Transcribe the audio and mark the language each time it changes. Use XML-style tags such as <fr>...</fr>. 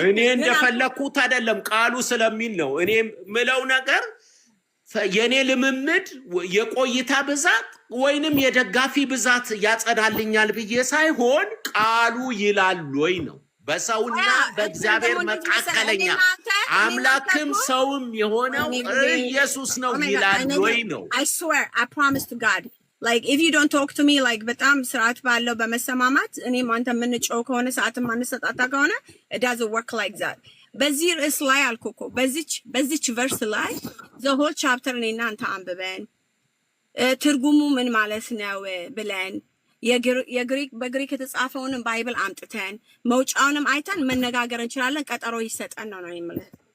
<am>እኔ እንደፈለኩት አይደለም ቃሉ ስለሚል ነው። እኔ ምለው ነገር የኔ ልምምድ የቆይታ ብዛት ወይንም የደጋፊ ብዛት ያጸዳልኛል ብዬ ሳይሆን ቃሉ ይላል ወይ ነው። በሰውና በእግዚአብሔር መካከለኛ አምላክም ሰውም የሆነው ኢየሱስ ነው ይላል ወይ ነው?</am> <en>I swear, I promise to God. Like if you don't talk to me like</en> <am>በጣም ስርዓት ባለው በመሰማማት እኔም አንተ የምንጮህ ከሆነ ሰዓት ማንሰጣጣ ከሆነ</am> <en>it doesn't work like that.</en> <am>በዚህ ርዕስ ላይ አልኩኮ በዚች ቨርስ ላይ</am> <en>the whole chapter</en> <am>እኔና አንተ አንብበን ትርጉሙ ምን ማለት ነው ብለን የግሪክ በግሪክ የተጻፈውንም ባይብል አምጥተን መውጫውንም አይተን መነጋገር እንችላለን። ቀጠሮ ይሰጠን ነው የምልህ።</am>